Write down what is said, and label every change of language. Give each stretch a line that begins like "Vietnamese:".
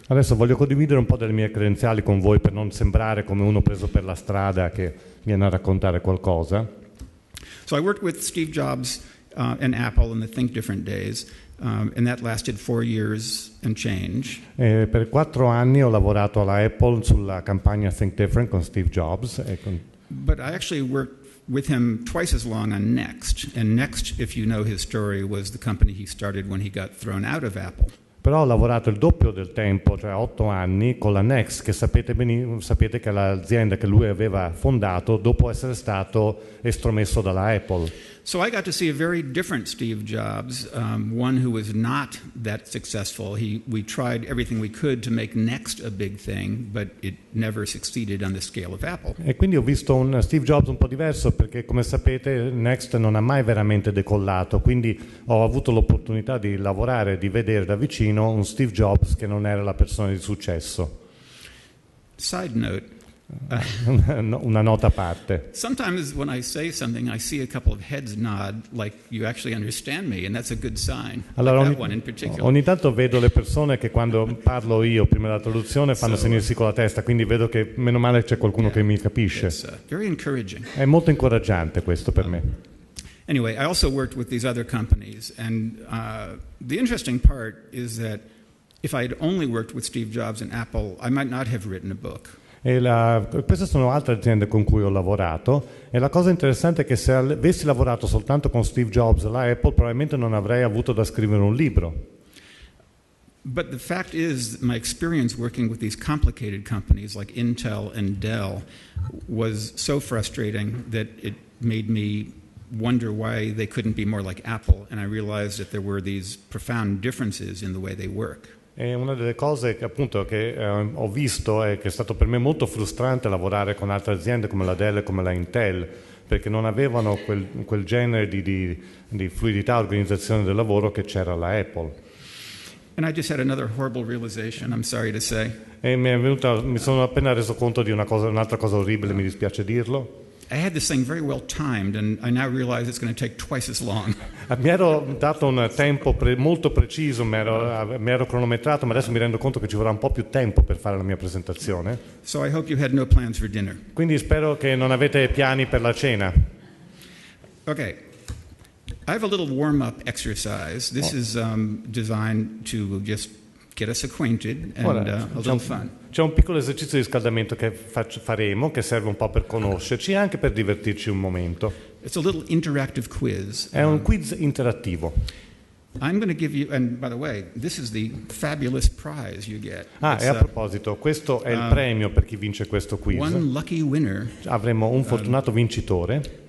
Italian: Adesso voglio condividere un po' delle mie credenziali con voi per non sembrare come uno preso per la strada che viene a raccontare qualcosa.
English: So I worked with Steve Jobs and Apple in the Think Different days, and that lasted 4 years and change.
Italian: Per 4 anni ho lavorato alla Apple sulla campagna Think Different con Steve Jobs.
English: But I actually worked with him twice as long on Next. And Next, if you know his story, was the company he started when he got thrown out of Apple.
Italian: Però ho lavorato il doppio del tempo, cioè 8 anni, con la Next, che sapete che è l'azienda che lui aveva fondato dopo essere stato estromesso dalla Apple.
English: So I got to see a very different Steve Jobs, one who was not that successful. We tried everything we could to make Next a big thing, but it never succeeded on the scale of Apple.
Italian: E quindi ho visto un Steve Jobs un po' diverso, perché come sapete Next non ha mai veramente decollato, quindi ho avuto l'opportunità di lavorare, di vedere da vicino un Steve Jobs che non era la persona di successo.
English: Side note.
Italian: Una nota a parte.
English: Sometimes when I say something, I see a couple of heads nod, like you actually understand me, and that's a good sign.
Italian: Allora,
English: like that one in particular.
Italian: Ogni tanto vedo le persone che quando parlo io prima della traduzione fanno segno sì con la testa, quindi vedo che meno male c'è qualcuno che mi capisce.
English: It's very encouraging.
Italian: È molto incoraggiante questo per me.
English: Anyway, I also worked with these other companies, and the interesting part is that if I had only worked with Steve Jobs and Apple, I might not have written a book.
Italian: Queste sono altre aziende con cui ho lavorato, e la cosa interessante è che se avessi lavorato soltanto con Steve Jobs alla Apple probabilmente non avrei avuto da scrivere un libro.
English: But the fact is, my experience working with these complicated companies like Intel and Dell was so frustrating that it made me wonder why they couldn't be more like Apple, and I realized that there were these profound differences in the way they work.
Italian: E una delle cose che appunto ho visto è che è stato per me molto frustrante lavorare con altre aziende come la Dell e come la Intel, perché non avevano quel genere di fluidità e organizzazione del lavoro che c'era alla Apple.
English: And I just had another horrible realization, I'm sorry to say.
Italian: E mi sono appena reso conto di un'altra cosa orribile, mi dispiace dirlo.
English: I had this thing very well timed, and I now realize it's going to take twice as long.
Italian: Mi ero dato un tempo molto preciso, mi ero cronometrato, ma adesso mi rendo conto che ci vorrà un po' più tempo per fare la mia presentazione.
English: So I hope you had no plans for dinner.
Italian: Quindi spero che non avete piani per la cena.
English: Okay. I have a little warm-up exercise. This is designed to just get us acquainted and a little fun.
Italian: C'è un piccolo esercizio di riscaldamento che faremo, che serve un po' per conoscerci e anche per divertirci un momento.
English: It's a little interactive quiz.
Italian: È un quiz interattivo.
English: I'm going to give you, and by the way, this is the fabulous prize you get.
Italian: E a proposito, questo è il premio per chi vince questo quiz.
English: One lucky winner.
Italian: Avremo un fortunato vincitore.